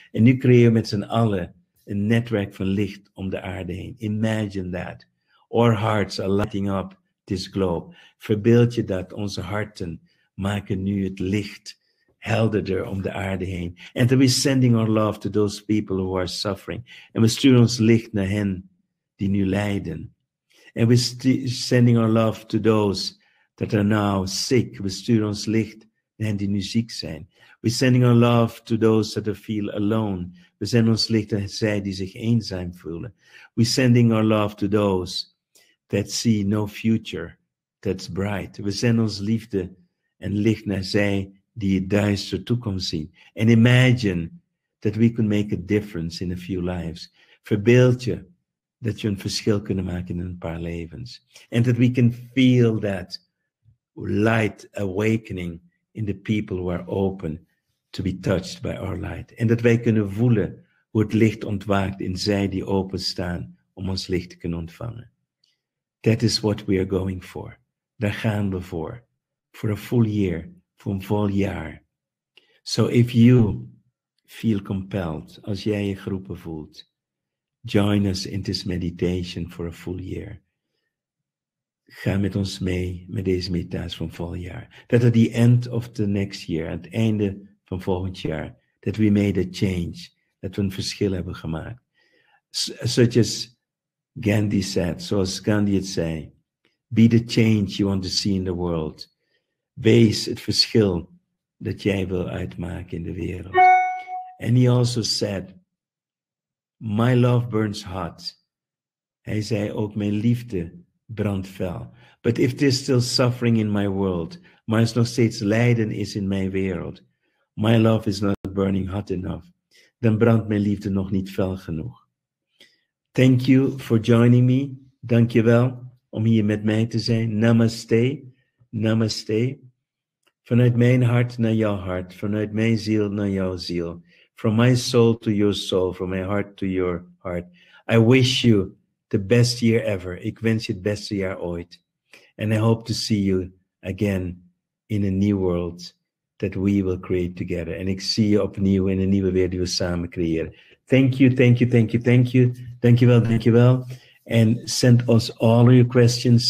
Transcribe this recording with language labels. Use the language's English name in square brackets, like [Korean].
[Dutch] En nu creëer je met z'n allen een netwerk van licht om de aarde heen. [English] Imagine that. Our hearts are lighting up this globe. [Dutch] Verbeeld je dat onze harten maken nu het licht helderder om de aarde heen. [English] And we're sending our love to those people who are suffering. [Dutch] En we sturen ons licht naar hen die nu lijden. [English] And we're sending our love to those that are now sick. [Dutch] We sturen ons licht naar hen die nu ziek zijn. [English] We're sending our love to those that feel alone. [Dutch] We zenden ons licht naar zij die zich eenzaam voelen. [English] We're sending our love to those that see no future that's bright. [Dutch] We zenden ons liefde en licht naar zij die het duister toekomst zien. [English] And imagine that we could make a difference in a few lives. [Dutch] Verbeeld je dat je een verschil kunnen maken in een paar levens. [English] And that we can feel that light awakening in the people who are open to be touched by our light. [Dutch] En dat wij kunnen voelen hoe het licht ontwaakt in zij die openstaan om ons licht te kunnen ontvangen. [English] That is what we are going for. [Dutch] Daar gaan we voor. [English] For a full year. [Dutch] Voor een vol jaar. [English] So if you feel compelled, [Dutch] als jij je geroepen voelt, [English] join us in this meditation for a full year. [Dutch] Ga met ons mee met deze meditatie van vol jaar. [English] That at the end of the next year, [Dutch] aan het einde van volgend jaar, [English] that we made a change, [Dutch] dat we een verschil hebben gemaakt. [English] Such as Gandhi said, [Dutch] zoals Gandhi het zei, [English] be the change you want to see in the world. [Dutch] Wees het verschil dat jij wil uitmaken in de wereld. [English] And he also said, my love burns hot. [Dutch] Hij zei ook, mijn liefde brandt fel. [English] But if there's still suffering in my world, [Dutch] maar er nog steeds lijden is in mijn wereld, [English] my love is not burning hot enough, [Dutch] dan brandt mijn liefde nog niet fel genoeg. [English] Thank you for joining me. [Dutch] Dank je wel om hier met mij te zijn. Namaste. Namaste. Vanuit mijn hart naar jouw hart. Vanuit mijn ziel naar jouw ziel. [English] From my soul to your soul. From my heart to your heart. I wish you the best year ever. [Dutch] Ik wens je het beste jaar ooit. [English] And I hope to see you again in a new world that we will create together. [Dutch] En ik zie je opnieuw in een nieuwe wereld die we samen creëren. [English] Thank you, thank you, thank you, thank you. [Dutch] Dankjewel, dankjewel. [English] And send us all your questions.